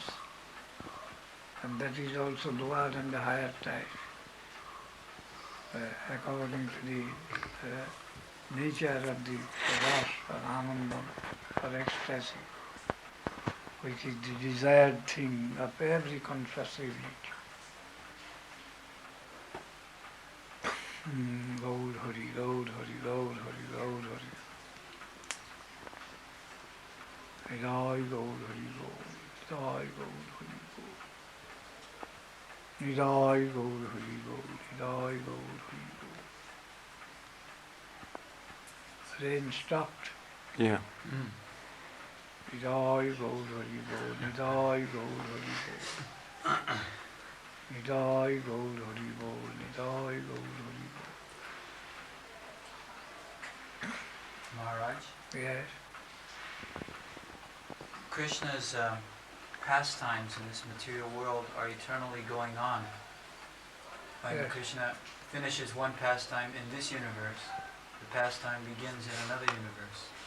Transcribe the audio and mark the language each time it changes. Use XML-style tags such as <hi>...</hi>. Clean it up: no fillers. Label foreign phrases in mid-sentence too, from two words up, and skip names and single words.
<en>And that is also lower and the higher type, according to the nature of the ras or anandam or ecstasy, which is the desired thing of every conscious unit. Gaur Hari, Gaur Hari, Gaur Hari, Gaur Hari. Nidai Gaur Hari Gaur, Nidai Gaur Hari Gaur. Nidai Gaur Hari Gaur, Nidai Gaur Hari Gaur. Rain stopped. Yeah. Nidai Gaur Hari Gaur, Nidai Gaur Hari Gaur. Nidai Gaur Hari Gaur, Nidai Gaur Hari Gaur. Maharaj, Yes, Krishna's pastimes in this material world are eternally going on. When Yes. Krishna finishes one pastime in this universe, the pastime begins in another universe.</en>